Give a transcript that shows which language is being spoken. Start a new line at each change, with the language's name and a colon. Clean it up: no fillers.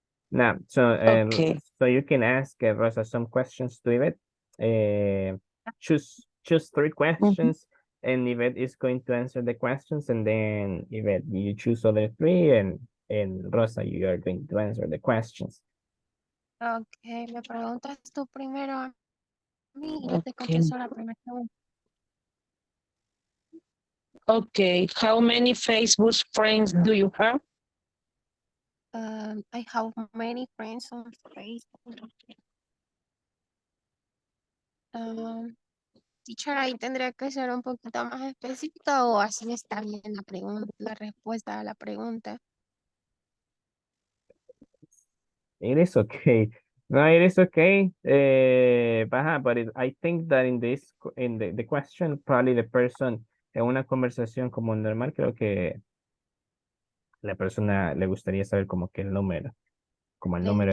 English: Now, so so you can ask Rosa some questions to Yvette. Choose 3 questions, and Yvette is going to answer the questions, and then Yvette, you choose other 3, and Rosa, you are going to answer the questions.
Spanish: Ok, me preguntas tú primero a mí y yo te contesto la primera pregunta.
English: Okay, how many Facebook friends do you have? I have many friends on Facebook.
Spanish: Teacher, ahí tendría que ser un poquito más específica o así está bien la pregunta, la respuesta a la pregunta.
English: It is okay. No, it is okay. But I think that in the question, probably the person
Spanish: en una conversación como normal, creo que la persona le gustaría saber como que el número, como el número